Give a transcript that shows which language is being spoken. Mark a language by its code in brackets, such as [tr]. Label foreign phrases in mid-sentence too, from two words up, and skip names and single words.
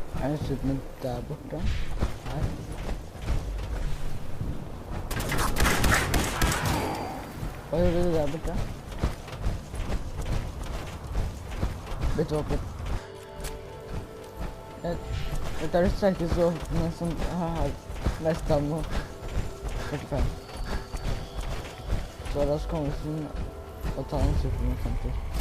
[tr] tane sütünü [sv] där borta. Här. Vad gjorde du där borta? Vet du vad? Jag tar det säkert så som har mest ammo. 45. [no] Så da kommer vi til å ta en super med 50.